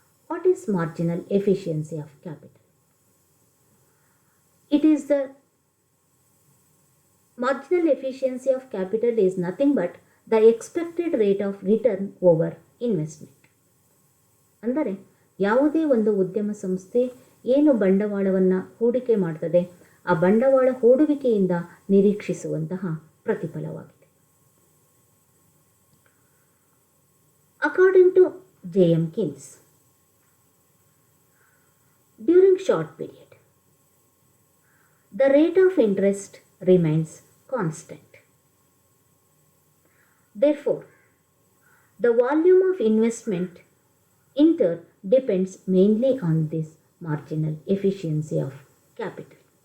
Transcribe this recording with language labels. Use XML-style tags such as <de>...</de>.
<en>What is marginal efficiency of capital? It is the marginal efficiency of capital is nothing but the expected rate of return over investment.</en> <kn>ಅಂದರೆ ಯಾವುದೇ ಒಂದು ಉದ್ಯಮ ಸಂಸ್ಥೆ ಏನು ಬಂಡವಾಳವನ್ನು ಹೂಡಿಕೆ ಮಾಡ್ತದೆ ಆ ಬಂಡವಾಳ ಹೂಡುವಿಕೆಯಿಂದ ನಿರೀಕ್ಷಿಸುವಂತಹ ಪ್ರತಿಫಲವಾಗಿದೆ.</kn> <en>According to JM Keynes, during short period, the rate of interest remains constant. Therefore, the volume of investment depends mainly on this marginal efficiency of capital.</en>